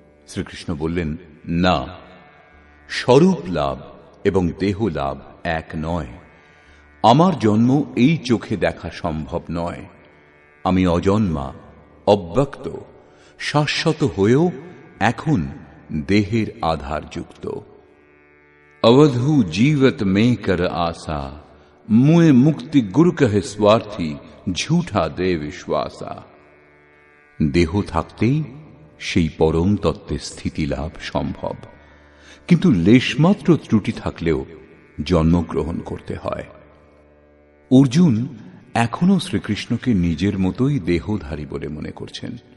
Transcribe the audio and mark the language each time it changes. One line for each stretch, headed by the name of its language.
Bangla: শ্রীকৃষ্ণ বললেন, না, স্বরূপ লাভ এবং দেহ লাভ এক নয়। আমার জন্ম এই চোখে দেখা সম্ভব নয়। আমি অজন্মা, অব্যক্ত, শাশ্বত হয়েও এখন দেহের আধার যুক্ত।
Hindi: अवधू जीवत में कर आशा, मुए मुक्ति गुरु कहे स्वार्थी, झूठा दे विश्वासा।
Bangla: দেহ থাকতেই সেই পরম তত্ত্বে স্থিতি লাভ সম্ভব, কিন্তু লেশমাত্র ত্রুটি থাকলেও জন্মগ্রহণ করতে হয়। অর্জুন এখনো শ্রীকৃষ্ণকে নিজের মতোই দেহধারী বলে মনে করছেন।